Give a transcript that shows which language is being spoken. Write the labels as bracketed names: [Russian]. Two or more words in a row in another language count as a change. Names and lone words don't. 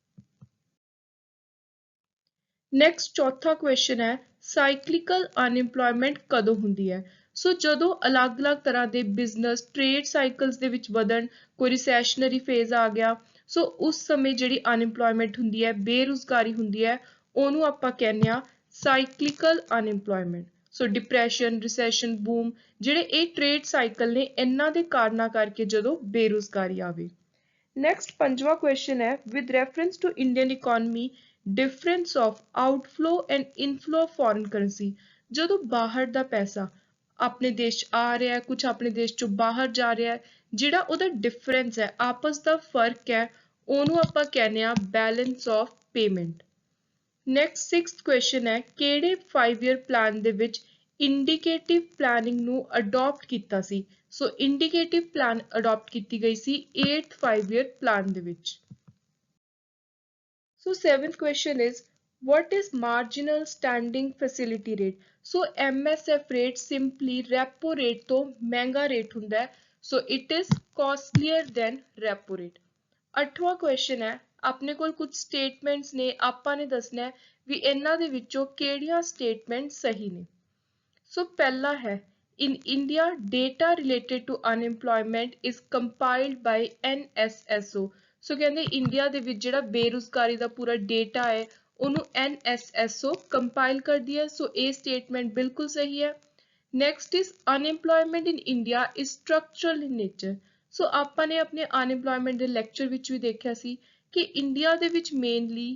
[Punjabi] ਨੈਕਸਟ ਚੌਥਾ ਕੁਐਸਚਨ ਹੈ [English] cyclical unemployment [Punjabi] ਕਦੋਂ ਹੁੰਦੀ ਹੈ ਸੋ ਜਦੋਂ ਅਲੱਗ-ਅਲੱਗ ਤਰ੍ਹਾਂ ਦੇ [English] business trade cycles [Punjabi] ਦੇ ਵਿੱਚ ਵਧਣ ਕੋਈ [English] recessionary phase [Punjabi] ਆ ਗਿਆ ਸੋ ਉਸ ਸਮੇਂ ਜਿਹੜੀ ਅਨਇੰਪਲੋਇਮੈਂਟ ਹੁੰਦੀ ਹੈ ਬੇਰੁਜ਼ਗਾਰੀ ਹੁੰਦੀ ਹੈ ਉਹਨੂੰ ਆਪਾਂ ਕਹਿੰਦੇ ਆ [English] cyclical unemployment so depression recession boom [Punjabi] ਜਿਹੜੇ ਇਹ [English] trade cycle [Punjabi] ਨੇ ਇਹਨਾਂ ਦੇ ਕਾਰਨਾਂ ਕਰਕੇ ਜਦੋਂ ਬੇਰੁਜ਼ਗਾਰੀ ਆਵੇ ਨੈਕਸਟ ਪੰਜਵਾਂ ਕੁਐਸਚਨ ਹੈ [English] with reference to Indian economy difference of outflow and inflow of foreign currency [Punjabi] ਜਦੋਂ ਬਾਹਰ ਦਾ ਪੈਸਾ ਆਪਣੇ ਦੇਸ਼ 'ਚ ਆ ਰਿਹਾ ਹੈ ਕੁਝ ਆਪਣੇ ਦੇਸ਼ ਚੋਂ ਬਾਹਰ ਜਾ ਰਿਹਾ ਹੈ ਜਿਹੜਾ ਉਹਦਾ ਡਿਫਰੈਂਸ ਹੈ ਆਪਸ ਦਾ ਫਰਕ ਹੈ ਉਹਨੂੰ ਆਪਾਂ ਕਹਿੰਦੇ ਆ [English] balance of payment next 6th question [Punjabi] ਹੈ ਕਿਹੜੇ [English] 5 year plan [Punjabi] ਦੇ ਵਿੱਚ [English] indicative planning [Punjabi] ਨੂੰ ਅਡਾਪਟ ਕੀਤਾ ਸੀ ਸੋ [English] indicative plan adapt [Punjabi] ਕੀਤੀ ਗਈ ਸੀ [English] 8th 5 year plan [Punjabi] ਦੇ ਵਿੱਚ [English] So seventh question is what is marginal standing facility rate? So MSF rate simply repo rate [Punjabi] ਤੋਂ ਮਹਿੰਗਾ [English] rate [Punjabi] ਹੁੰਦਾ ਹੈ [English] so it is costlier than repo rate. [Punjabi] 8ਵਾਂ question ਹੈ ਆਪਣੇ ਕੋਲ ਕੁਝ statements ਨੇ ਆਪਾਂ ਨੇ ਦੱਸਣਾ ਹੈ ਵੀ ਇਹਨਾਂ ਦੇ ਵਿੱਚੋਂ ਕਿਹੜੀਆਂ statements ਸਹੀ ਨੇ ਸੋ ਪਹਿਲਾ ਹੈ [English] in India data related to unemployment is compiled by NSSO [Punjabi] ਸੋ ਕਹਿੰਦੇ ਇੰਡੀਆ ਦੇ ਵਿੱਚ ਜਿਹੜਾ ਬੇਰੁਜ਼ਗਾਰੀ ਦਾ ਪੂਰਾ ਡੇਟਾ ਹੈ ਉਹਨੂੰ NSSO ਕੰਪਾਈਲ ਕਰਦੀ ਹੈ ਸੋ ਇਹ ਸਟੇਟਮੈਂਟ ਬਿਲਕੁਲ ਸਹੀ ਹੈ [English] next is unemployment in India is structural in nature [Punjabi] ਸੋ ਆਪਾਂ ਨੇ ਆਪਣੇ ਅਨਇੰਪਲੋਇਮੈਂਟ ਦੇ ਲੈਕਚਰ ਵਿੱਚ ਵੀ ਦੇਖਿਆ ਸੀ ਕਿ ਇੰਡੀਆ ਦੇ ਵਿੱਚ ਮੇਨਲੀ